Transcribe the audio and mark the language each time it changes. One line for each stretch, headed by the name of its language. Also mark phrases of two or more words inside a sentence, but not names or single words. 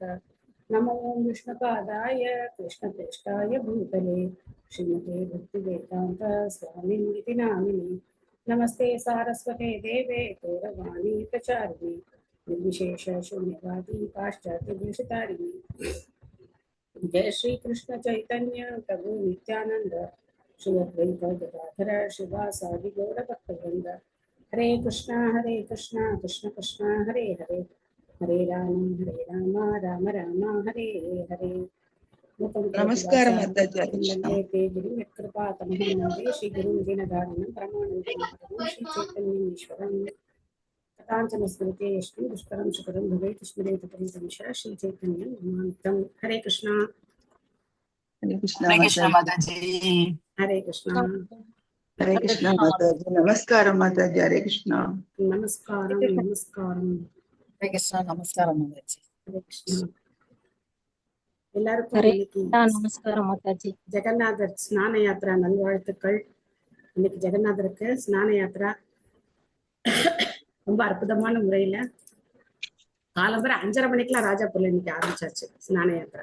Sanskrit: नमो विष्णुपादाय कृष्णप्रेष्ठाय भूतले श्रीमते भक्तिवेदान्त स्वामिनिति नामिने नमस्ते सारस्वते देवे गौरवाणी प्रचारिणे निर्विशेष शून्यवादी पाश्चात्यदेशतारिणे जय श्री कृष्ण चैतन्य प्रभु नित्यानंद श्री अद्वैत गदाधर शिवासादि गौर भक्तवृंद हरे कृष्णा कृष्ण कृष्ण हरे हरे हरे राम राम राम हरे हरे।
Hindi: नमस्कार माताजी।
Sanskrit: कृपा तमहं वन्दे श्री गुरुं दीनदारिणं परमानन्दं श्री चैतन्येश्वरं कथाञ्चन स्मृते श्री दुष्करं सुकरं भवेत् स्मरेत परितंशः श्री चैतन्यं नमामितं। हरे कृष्णा
Hindi: माताजी।
Sanskrit: हरे कृष्णा
Hindi: माताजी। नमस्कार माताजी।
Sanskrit: हरे कृष्णा नमस्कारं नमस्कारं हरे कृष्णा
Hindi: नमस्कार माताजी।
Sanskrit: हरे कृष्णा எல்லாருக்கும் ஹரே
Tamil: இன்னைக்கு நமஸ்காரம் மாதாஜி. ஜெகநாதர் ஸ்நான யாத்ரா நல்வாழ்த்துக்கள். இன்னைக்கு ஜெகநாதருக்கு ஸ்நான யாத்ரா ரொம்ப அற்புதமான முறையில காலம்பர 5:30 மணிக்கெல்லாம் ராஜாப்பூர்ல இன்னைக்கு ஆரம்பிச்சாச்சு ஸ்நான யாத்திரை.